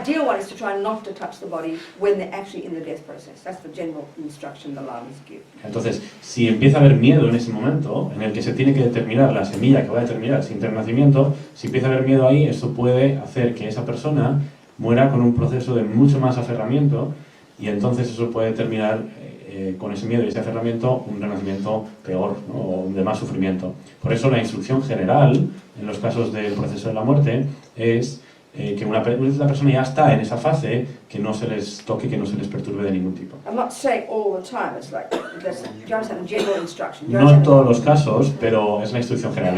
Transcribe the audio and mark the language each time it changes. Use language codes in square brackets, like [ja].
[en] ideal one is to try not to touch the body when they're actually in the death process. That's the general instruction the Lamas give. [es] Entonces, si empieza a haber miedo en ese momento, en el que se tiene que determinar la semilla que va a determinar el siguiente nacimiento, si empieza a haber miedo ahí, eso puede hacer que esa persona muera con un proceso de mucho más aferramiento, y entonces eso puede terminar con ese miedo y ese aferramiento un renacimiento peor, ¿no? O de más sufrimiento. Por eso la instrucción general en los casos del proceso de la muerte es que una vez la persona ya está en esa fase, que no se les toque, que no se les perturbe de ningún tipo. [en] I'm not saying all the time. It's like, do you understand? General instruction. Do you [es] No en [en] understand? [es] todos los casos, pero es la instrucción general.